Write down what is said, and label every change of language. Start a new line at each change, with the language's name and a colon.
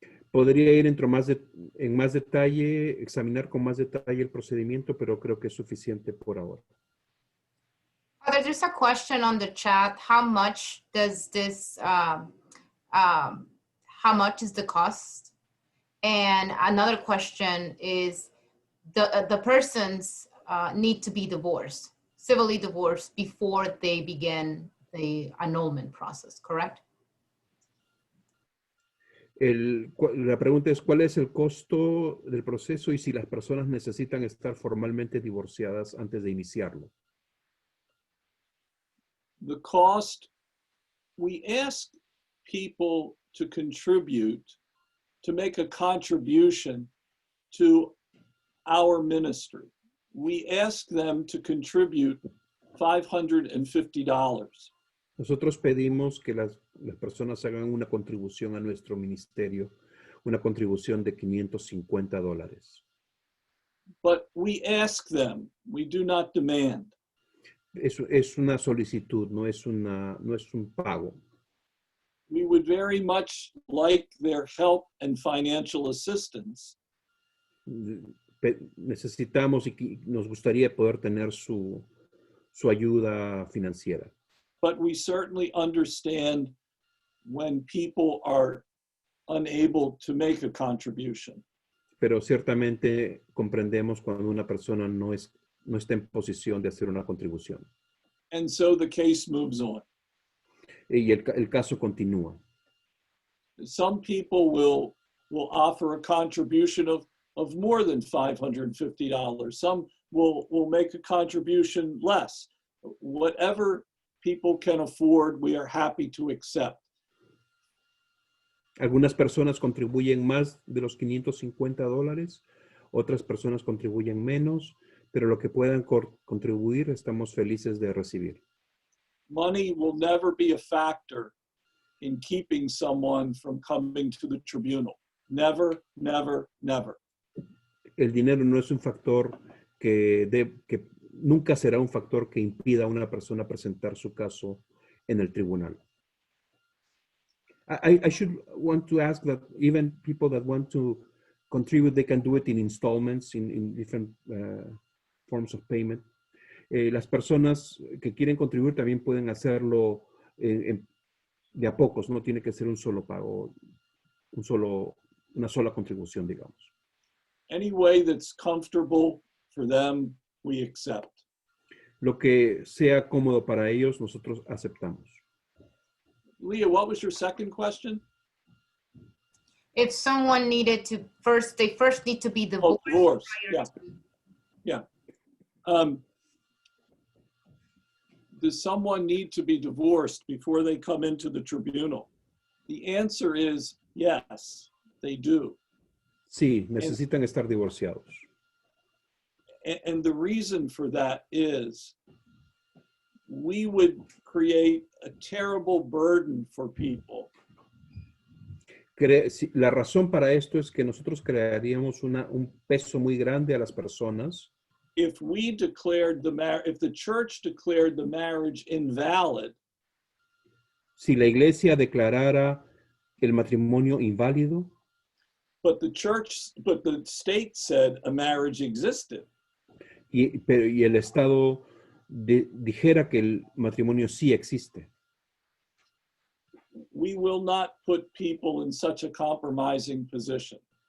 Spanish: Podría ir en más detalle, examinar con más detalle el procedimiento, pero creo que es suficiente por ahora.
English: Father, there's a question on the chat. How much does this, how much is the cost? And another question is, the persons need to be divorced, civilly divorced, before they begin the annulment process, correct?
Spanish: La pregunta es, ¿cuál es el costo del proceso y si las personas necesitan estar formalmente divorciadas antes de iniciarlo?
English: The cost, we ask people to contribute, to make a contribution to our ministry. We ask them to contribute $550.
Spanish: Nosotros pedimos que las personas hagan una contribución a nuestro ministerio, una contribución de $550.
English: But we ask them, we do not demand.
Spanish: Es una solicitud, no es un pago.
English: We would very much like their help and financial assistance.
Spanish: Necesitamos y nos gustaría poder tener su ayuda financiera.
English: But we certainly understand when people are unable to make a contribution.
Spanish: Pero ciertamente comprendemos cuando una persona no está en posición de hacer una contribución.
English: And so the case moves on.
Spanish: Y el caso continúa.
English: Some people will offer a contribution of more than $550. Some we'll make a contribution less. Whatever people can afford, we are happy to accept.
Spanish: Algunas personas contribuyen más de los $550, otras personas contribuyen menos, pero lo que puedan contribuir estamos felices de recibir.
English: Money will never be a factor in keeping someone from coming to the tribunal. Never, never, never.
Spanish: El dinero no es un factor que nunca será un factor que impida a una persona presentar su caso en el tribunal.
English: I should want to ask that even people that want to contribute, they can do it in installments, in different forms of payment.
Spanish: Las personas que quieren contribuir también pueden hacerlo de a pocos, no tiene que ser un solo pago, una sola contribución, digamos.
English: Any way that's comfortable for them, we accept.
Spanish: Lo que sea cómodo para ellos, nosotros aceptamos.
English: Leah, what was your second question? If someone needed to they first need to be divorced. Oh, divorce, prior yeah. to- Does someone need to be divorced before they come into the tribunal? The answer is yes, they do.
Spanish: Sí, necesitan estar divorciados.
English: And the reason for that is we would create a terrible burden for people.
Spanish: La razón para esto es que nosotros crearíamos un peso muy grande a las personas.
English: If the church declared the marriage invalid,
Spanish: si la iglesia declarara el matrimonio inválido,
English: but the state said a marriage existed,
Spanish: y el Estado dijera que el matrimonio sí existe,
English: we will not put people in such a compromising position.